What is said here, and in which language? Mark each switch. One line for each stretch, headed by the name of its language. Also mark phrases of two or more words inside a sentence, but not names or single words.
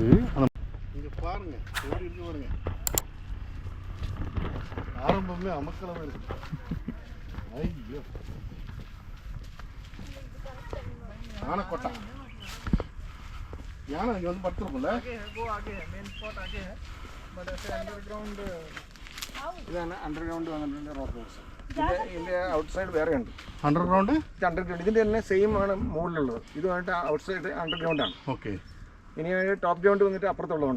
Tamil: அந்த இங்கே பாருங்க எப்படி இருக்கு பாருங்க. ஆரம்பமே அமக்கலமாக இருக்கு. ஐயோ யானைக்கோட்டை. யானை இங்கே வந்து படுத்துருக்கும்ல.
Malayalam: ഇതാണ് അണ്ടർഗ്രൗണ്ട് വന്നിട്ടുണ്ട് റോക്ക് ഹൗസ്. ഇതിൻ്റെ ഔട്ട് സൈഡ് വേറെ ഉണ്ട്. അണ്ടർഗ്രൗണ്ട് ഇതിൻ്റെ തന്നെ സെയിം ആണ് മുകളിലുള്ളത്. ഇതുമായിട്ട്
English: outside underground
Malayalam: ആണ്. ഓക്കെ. ഇനി
English: top ground
Malayalam: വന്നിട്ട് അപ്പുറത്തുള്ളതുണ്ട്.